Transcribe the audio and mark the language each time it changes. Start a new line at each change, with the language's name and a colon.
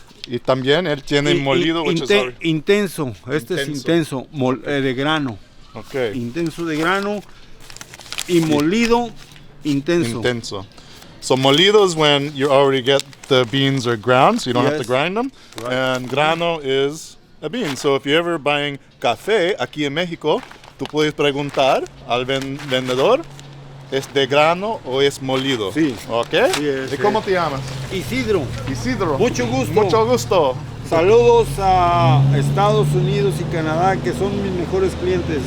Spanish: y también él tiene molido,
English: which is already...
Spanish: intenso. Este es intenso, de grano.
English: Okay.
Spanish: Intenso de grano y molido intenso. Intenso.
English: So molido is when you already get the beans are ground, so you don't have to grind them. Right. And grano is a bean. So if you're ever buying
Spanish: café aquí en México, tú puedes preguntar al vendedor, ¿es de grano o es molido? Sí. ¿Ok? Sí, ¿Y cómo te llamas? Isidro. Isidro. Mucho gusto. Mucho gusto. Saludos a Estados Unidos y Canadá, que son mis mejores clientes.